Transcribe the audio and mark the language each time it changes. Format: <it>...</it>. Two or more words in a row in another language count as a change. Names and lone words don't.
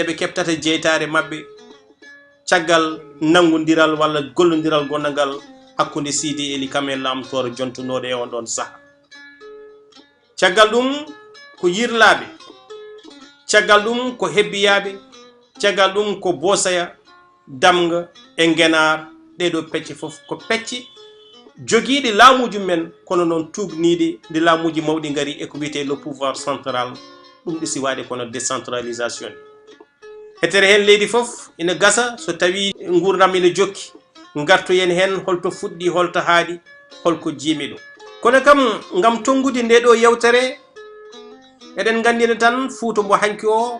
<ff>ɓe keɓtata jeytare mabɓe caggal nangodiral walla gollodiral gonnagal hakkude Sidi Eli kam e lamtoro jontunoɗo e on ɗon saaha caggal ɗum ko yirlaɓe caggal ɗum ko hebbiyaɓe caggal ɗum ko bosaya damga e genar ɗeɗo pecce foof ko pecce jogiiɗi laamuji men kono noon tugniɗi ndi laamuji mawɗi ngari e ko wiyete</ff> <fr>le pouvoir central</fr> <ff>ɗum ɗisi waade kono décentralisation hetere hen leydi fof ina gasa so tawi gurdam ina jokki gartoyen hen holto fuɗɗi holto haaɗi holko jiimi ɗum kono kam ngam tongude nde ɗo yewtere eɗen gandina tan Fouta mbo hanki o</ff>